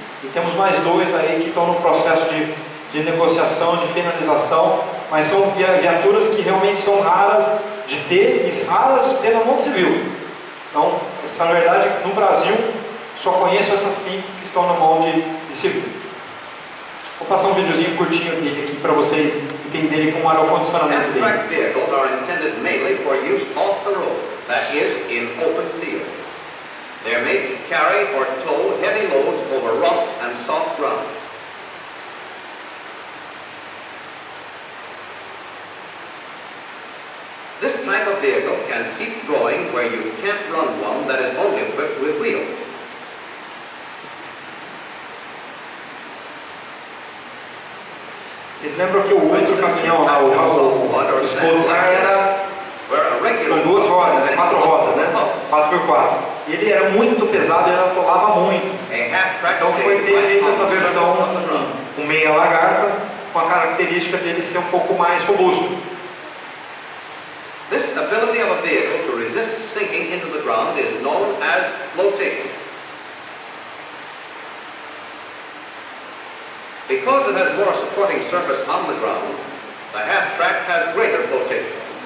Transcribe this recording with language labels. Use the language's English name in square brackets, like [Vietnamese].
[Portuguese] E temos mais 2 aí que estão no processo de negociação, de finalização, mas são viaturas que realmente são raras, de ter, e raras de ter na mão civil. Então, essa, na verdade, no Brasil, só conheço essas 5 que estão na mão de civil. Vou passar um videozinho curtinho dele aqui para vocês entenderem como era o funcionamento dele. [English] Half-track vehicles are intended mainly for use off the road, that is, in open field. They are made to carry or tow heavy loads over rough and soft ground. This type of vehicle can keep going where you can't run one that is only equipped with wheels. [Portuguese] Vocês lembram que o outro caminhão lá, o Sportcar, era com 2 rodas, 4 rodas, né? 4x4. Ele era muito pesado e ele atolava muito. Então foi feita essa versão com meia lagarta, com a característica dele ser um pouco mais robusto. [English] This ability of a vehicle to resist sinking into the ground is known as flotation. Because it has more supporting surface on the ground, the half-track has greater flotation.